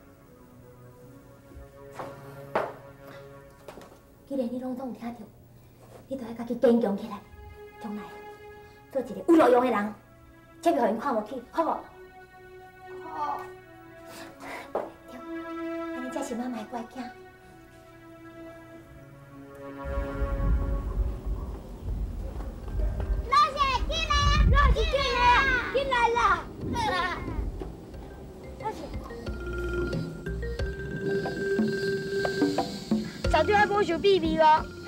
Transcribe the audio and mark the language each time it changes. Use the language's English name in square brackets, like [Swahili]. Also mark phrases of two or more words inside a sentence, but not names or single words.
[Min Nan Chinese] 既然你拢总有听到，你就要家己坚强起来，将来做一个有路用的人，才袂互因看无起，好无？好。对，安尼才是妈妈的乖囝。老师，进来！老师，进来！进来了。 小弟还无想秘密哦。